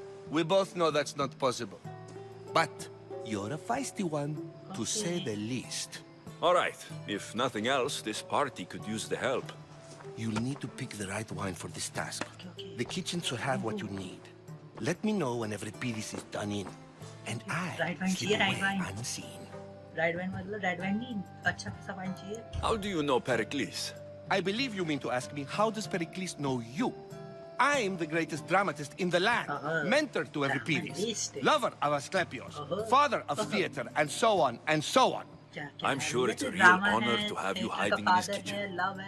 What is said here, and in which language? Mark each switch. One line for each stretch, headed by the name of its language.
English: We both know that's not possible. But you're a feisty one, to say the least. All right. If nothing else, this party could use the help. You'll need to pick the right wine for this task. The kitchen should have what you need. Let me know when Euripides is done in. And I slip away unseen.
Hindi: Red wine मतलब red wine नहीं, अच्छा सा wine चाहिए.
English: How do you know Pericles? I believe you mean to ask me, how does Pericles know you? I'm the greatest dramatist in the land, mentor to Euripides, lover of Asclepios, father of theater, and so on, and so on. I'm sure it's a real honor to have you hiding in his kitchen.